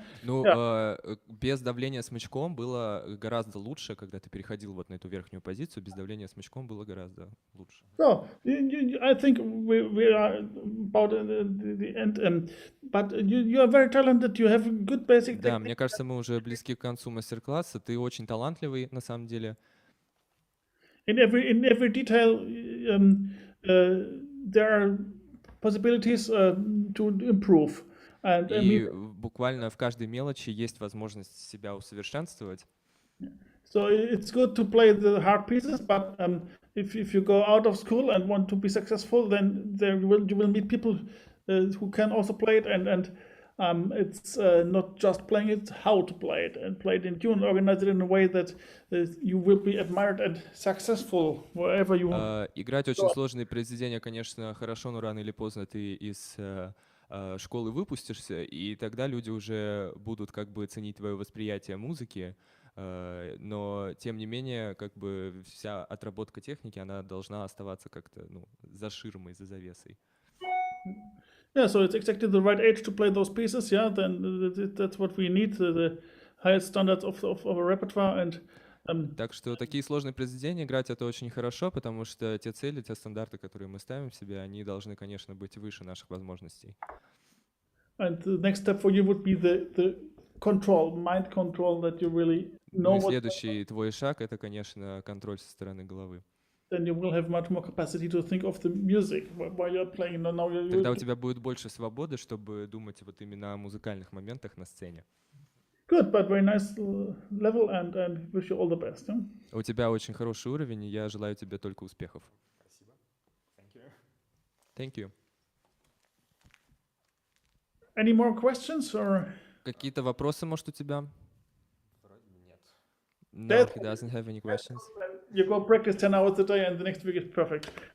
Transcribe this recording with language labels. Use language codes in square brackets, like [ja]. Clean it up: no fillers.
[en] Yeah. [ru] Ну, без давления смычком было гораздо лучше, когда ты переходил вот на эту верхнюю позицию, без давления смычком было гораздо лучше. [en] So I think we are about the end. But you are very talented. You have good basic [ru] Да, [en] technique. [ru] мне кажется, мы уже близки к концу мастер-класса. Ты очень талантливый, на самом деле. [en] In every detail, there are possibilities to improve. And [ru] И буквально в каждой мелочи есть возможность себя усовершенствовать. [en] so it's good to play the hard pieces, but if you go out of school and want to be successful, then you will meet people who can also play it, and it's not just playing it, how to play it, and play it in tune, organize it in a way that you will be admired and successful wherever you want. [ru] Играть очень сложные произведения, конечно, хорошо, но рано или поздно ты из школы выпустишься, и тогда люди уже будут как бы ценить твое восприятие музыки, но тем не менее, как бы вся отработка техники, она должна оставаться как-то, ну, за ширмой, за завесой. [en] Yeah, so it's exactly the right age to play those pieces. Yeah, then that's what we need, the highest standards of our repertoire. And [ru] Так что такие сложные произведения играть это очень хорошо, потому что те цели, те стандарты, которые мы ставим себе, они должны, конечно, быть выше наших возможностей. [en] And the next step for you would be the control, mind control, that you really know [ru] Ну и [en] what. [ru] следующий твой шаг это, конечно, контроль со стороны головы. [en] Then you will have much more capacity to think of the music while you're playing. Now [ru] Тогда у тебя будет больше свободы, чтобы думать вот именно о музыкальных моментах на сцене. [en] Good, but very nice level, and wish you all the best. Yeah? [ru] У тебя очень хороший уровень, и я желаю тебе только успехов. Спасибо. [en] Thank you. Thank you. Any more questions or? [ru] Какие-то вопросы, может, у тебя? Вроде нет. [en] No, he doesn't have any questions. You go practice 10 hours a day, and the next week is perfect.